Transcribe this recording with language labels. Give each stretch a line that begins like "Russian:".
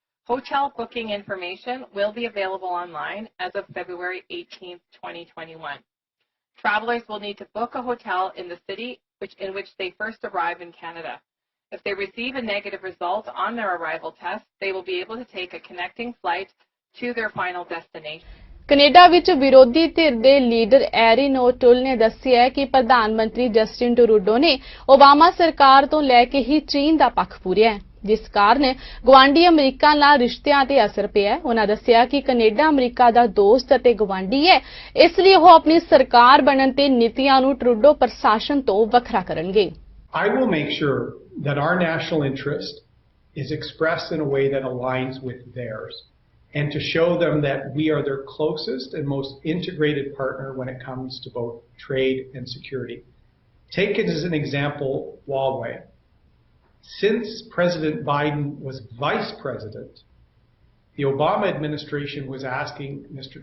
English: Hotel booking information will be available online as of February 18, 2021. Travelers will need to book a hotel in the city in which they first arrive in Canada. If they receive a negative result on their arrival test, they will be able to take a connecting flight to their final destination.
Punjabi: Canada ਵਿੱਚ ਵਿਰੋਧੀ ਧਿਰ ਦੇ leader ਐਰਿਨ ਓਟੁਲ ਨੇ ਦੱਸਿਆ ਕਿ ਪ੍ਰਧਾਨ ਮੰਤਰੀ Justin Trudeau ਨੇ ਓਬਾਮਾ ਸਰਕਾਰ ਤੋਂ ਲੈ ਕੇ ਹੀ ਚੀਨ ਦਾ ਪੱਖ ਪੂਰਿਆ ਹੈ, ਜਿਸ ਕਾਰਨ ਗਵਾਂਢੀ ਅਮਰੀਕਾ ਨਾਲ ਰਿਸ਼ਤਿਆਂ ਤੇ ਅਸਰ ਪਿਆ ਹੈ। ਉਹਨਾਂ ਦੱਸਿਆ ਕਿ ਕੈਨੇਡਾ ਅਮਰੀਕਾ ਦਾ ਦੋਸਤ ਅਤੇ ਗਵਾਂਢੀ ਹੈ, ਇਸ ਲਈ ਉਹ ਆਪਣੀ ਸਰਕਾਰ ਬਣਨ ਤੇ ਨੀਤੀਆਂ ਨੂੰ ਟਰੂਡੋ ਪ੍ਰਸ਼ਾਸਨ ਤੋਂ ਵੱਖਰਾ ਕਰਨਗੇ।
English: I will make sure that our national interest is expressed in a way that aligns with theirs, and to show them that we are their closest and most integrated partner when it comes to both trade and security. Take it as an example, Huawei. Since President Biden was vice president, the Obama administration was asking Mr.